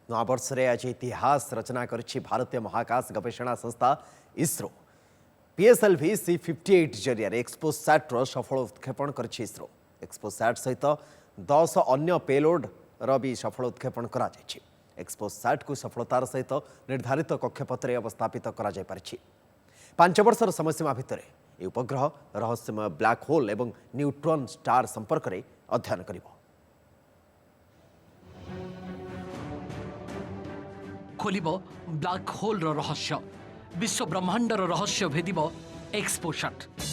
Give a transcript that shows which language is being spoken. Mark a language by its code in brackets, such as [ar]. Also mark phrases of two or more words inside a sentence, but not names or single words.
[or] ନବ ବର୍ଷ ରେ ଆଜି ଇତିହାସ ରଚନା କରିଛି ଭାରତୀୟ ମହାକାଶ ଗବେଷଣା ସଂସ୍ଥା ଇସ୍ରୋ PSLV-C58 ଜରିଆ ଏକ୍ସପୋସାଟ ର ସଫଳ ଉତ୍କ୍ଷେପଣ କରିଛି ଇସ୍ରୋ। ଏକ୍ସପୋସାଟ ସହିତ 10 ଅନ୍ୟ ପେଲୋଡ ର ଭି ସଫଳ ଉତ୍କ୍ଷେପଣ କରା ଯାଇଛି। ଏକ୍ସପୋସାଟ କୁ ସଫଳତାର ସହିତ ନିର୍ଦ୍ଧାରିତ କକ୍ଷପଥରେ ଅବସ୍ଥାପିତ କରା ଯାଇ ପାରିଛି। 5 ବର୍ଷର ସମୟସୀମା ଭିତରେ ଏ ଉପଗ୍ରହ ରହସ୍ୟମୟ ବ୍ଲାକ ହୋଲ ଏବଂ ନ୍ୟୁଟ୍ରନ ଷ୍ଟାର ସମ୍ପର୍କ ରେ ଅଧ୍ୟୟନ କରିବ। ଖୋଲିବ ବ୍ଲାକ ହୋଲ ର ରହସ୍ୟ, ବିଶ୍ୱ ବ୍ରହ୍ମାଣ୍ଡର ରହସ୍ୟ ଭେଦିବ ଏକ୍ସପୋସାଟ।